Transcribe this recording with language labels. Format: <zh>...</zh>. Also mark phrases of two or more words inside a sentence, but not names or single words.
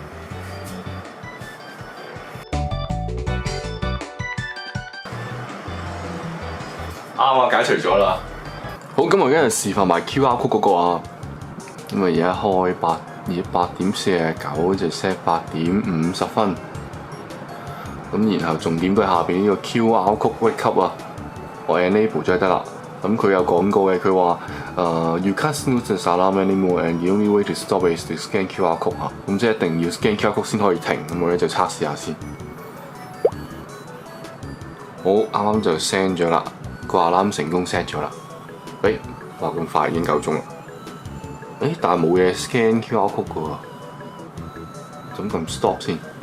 <yue>啱啊，解除咗啦。好，咁我而家就示範埋</yue> <en>QR code</en> <yue>嗰個啊。咁啊，而家開8點49就 set 8點50。咁然後重點都係下邊呢個</yue> <en>QR code wake up</en> <yue>啊，我 enable 咗得啦。咁佢有講過嘅，佢話</yue> <en>you can't snooze the alarm anymore and the only way to stop is to scan QR code</en> <yue>啊。咁即係一定要</yue> <en>scan QR code</en> <yue>先可以停。咁我咧就測試下先。好，啱啱就 send 咗啦，個 alarm 成功 set 咗啦。話咁快已經夠鐘啦。但係冇嘢</yue> <en>scan QR code</en> <yue>嘅喎，咁撳 stop 先。</yue>